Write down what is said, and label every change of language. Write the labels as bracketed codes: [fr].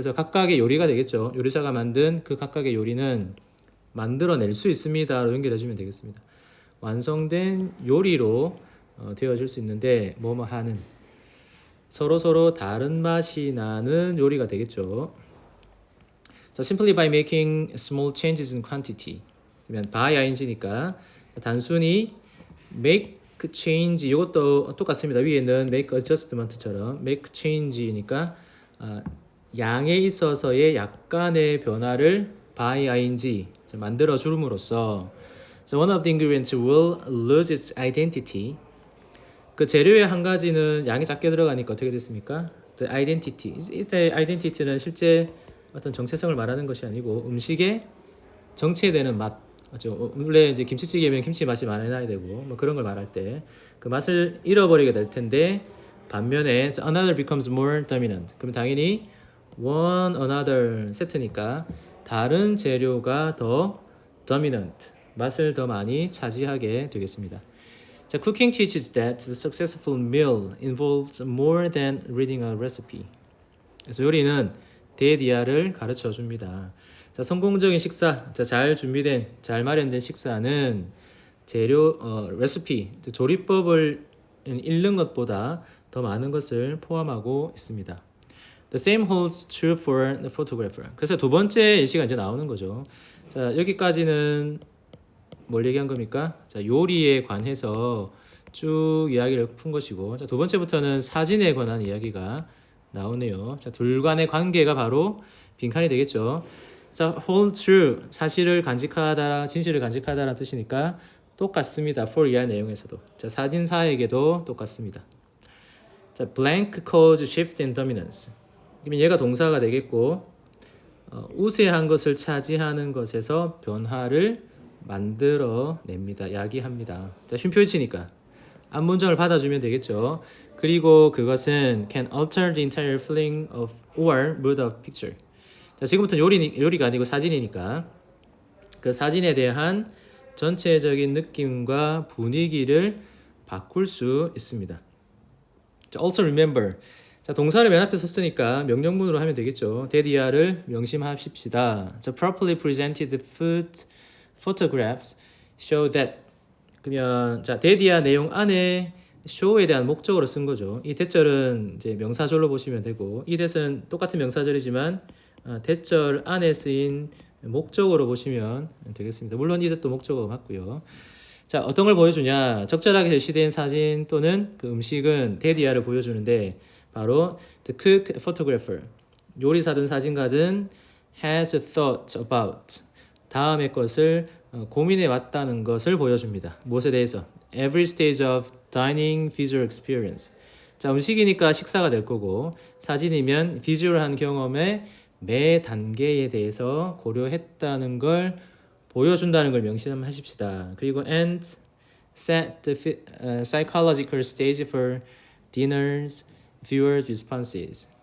[ko] 그래서 각각의 요리가 되겠죠. 요리사가 만든 그 각각의 요리는 만들어낼 수 있습니다로 연결해주면 되겠습니다. 완성된 요리로 되어질 수 있는데 뭐뭐 하는 서로 다른 맛이 나는 요리가 되겠죠. [en] 자, simply by making small changes in quantity. [ko] 그러면 by ing니까 단순히 make change 이것도 똑같습니다. [en] 위에는 make adjustment처럼 make change니까 [ko] 양에 있어서의 약간의 변화를 [en] by ing [ko] 만들어 줌으로써 [en] one of the ingredients will lose its identity. [ko] 그 재료의 한 가지는 양이 작게 들어가니까 어떻게 됐습니까? [en] The identity. [ko] 이 identity는 실제 어떤 정체성을 말하는 것이 아니고 음식의 정체되는 맛. 맞죠? 원래 이제 김치찌개면 김치 맛이 많이 나야 되고 뭐 그런 걸 말할 때 그 맛을 잃어버리게 될 텐데 반면에 [en] another becomes more dominant. [ko] 그럼 당연히 one another 세트니까 다른 재료가 더 dominant, 맛을 더 많이 차지하게 되겠습니다. [en] 자, cooking teaches that the successful meal involves more than reading a recipe. [ko] 그래서 요리는 대디아를 가르쳐 줍니다. 자, 성공적인 식사, 자, 잘 준비된, 잘 마련된 식사는 재료, 레시피, 조리법을 읽는 것보다 더 많은 것을 포함하고 있습니다. [en] The same holds true for the photographer. [ko] 그래서 두 번째 예시가 이제 나오는 거죠. 자, 여기까지는 뭘 얘기한 겁니까? 자, 요리에 관해서 쭉 이야기를 푼 것이고, 자, 두 번째부터는 사진에 관한 이야기가 나오네요. 자, 둘 간의 관계가 바로 빈칸이 되겠죠. 자, hold true, 사실을 간직하다, 진실을 간직하다라는 뜻이니까 똑같습니다. for 이하 내용에서도. 자, 사진사에게도 똑같습니다. [en] 자, blank cause shift in dominance. [ko] 그러면 얘가 동사가 되겠고, 우세한 것을 차지하는 것에서 변화를 만들어냅니다. 야기합니다. 자, 쉼표일치니까 앞 문장을 받아주면 되겠죠. 그리고 그것은 [en] can alter the entire feeling of or mood of picture. [ko] 자, 지금부터 요리가 아니고 사진이니까 그 사진에 대한 전체적인 느낌과 분위기를 바꿀 수 있습니다. [en] 자, also remember. [ko] 자, 동사를 맨 앞에 썼으니까 명령문으로 하면 되겠죠. 데디아를 명심하십시다. [en] 자, properly presented food photographs show that. [ko] 그러면 자, 데디아 내용 안에 show에 대한 목적으로 쓴 거죠. 이 대절은 이제 명사절로 보시면 되고, 이 대은 똑같은 명사절이지만 대절 안에 쓰인 목적으로 보시면 되겠습니다. 물론 이 대도 목적어가 맞고요. 자, 어떤 걸 보여주냐? 적절하게 제시된 사진 또는 그 음식은 데디아를 보여주는데, 바로 [en] the cook photographer, [ko] 요리사든 사진가든 [en] has thought about, [ko] 다음의 것을 고민해 왔다는 것을 보여줍니다. 무엇에 대해서? [en] Every stage of dining visual experience. [ko] 자, 음식이니까 식사가 될 거고, 사진이면 비주얼한 경험의 매 단계에 대해서 고려했다는 걸 보여준다는 걸 명심하십시다. [en] 그리고 and set the psychological stage for dinner's viewers' responses.